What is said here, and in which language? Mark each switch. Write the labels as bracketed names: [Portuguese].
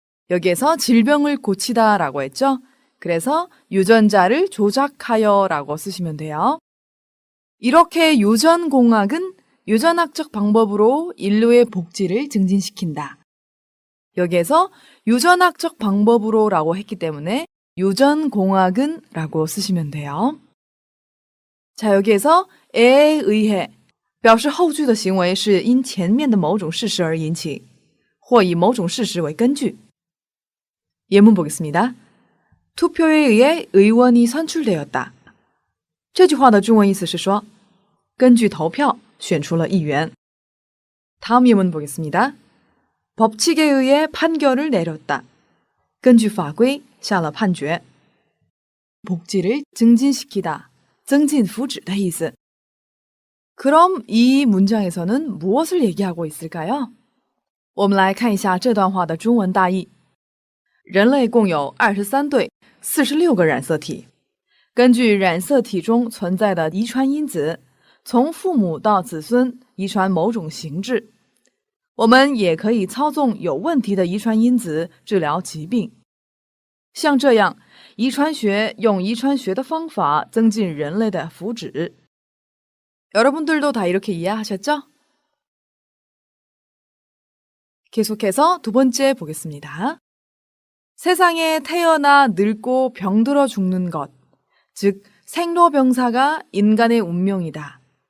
[Korean] 여기에서 질병을 고치다 라고 했죠? 그래서 유전자를 조작하여 라고 쓰시면 돼요. 이렇게 유전공학은 유전학적 방법으로 인류의 복지를 증진시킨다. 여기에서 유전학적 방법으로 라고 했기 때문에 유전공학은 라고 쓰시면 돼요. 자, 여기에서 에에 의해 [Chinese] 表示后句的行为是因前面的某种事实而引起，或以某种事实为根据。 [Korean] 예문 보겠습니다. 투표에 의해 의원이 선출되었다. [Chinese] 这句话的中文意思是说根据投票选出了议员。 [Korean] 다음 예문 보겠습니다. 법칙에 의해 판결을 내렸다. [Chinese] 根据法规下了判决。 [Korean] 복지를 증진시키다, [Chinese] 增进福祉的意思。 [Korean] 그럼 이 문장에서는 무엇을 얘기하고 있을까요? [Chinese] 我们来看一下这段话的中文大意。人类共有23对46个染色体，根据染色体中存在的遗传因子，从父母到子孙遗传某种形质。我们也可以操纵有问题的遗传因子治疗疾病。像这样，遗传学用遗传学的方法增进人类的福祉。 [Korean] 여러분들도 다 이렇게 이해하셨죠? 계속해서 두 번째 보겠습니다. 세상에 태어나 늙고 병들어 죽는 것, 즉 생로병사가 인간의 운명이다.